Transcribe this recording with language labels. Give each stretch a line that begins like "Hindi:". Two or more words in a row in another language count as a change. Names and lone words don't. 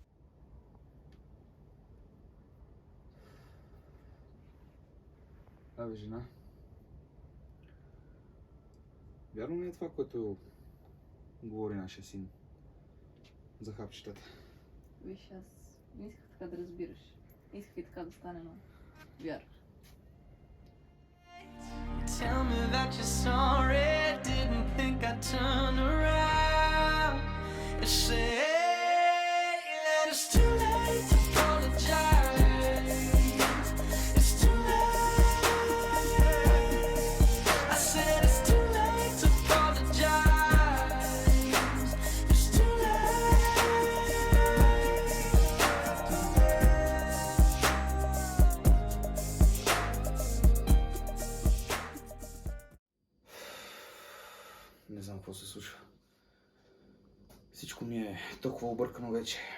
Bulgarian: Абе, жена. Вярно ли е това, което говори нашия син за хапчетата? Виж, аз не исках така да разбираш. Исках и така да стане, но вярваш.
English: Tell me that you're sorry, didn't think I'd turn around and say that it's too late to apologize. It's too late. I said it's too late to apologize. It's too
Bulgarian: Не знам какво се случва. Всичко ми е толкова объркано вече.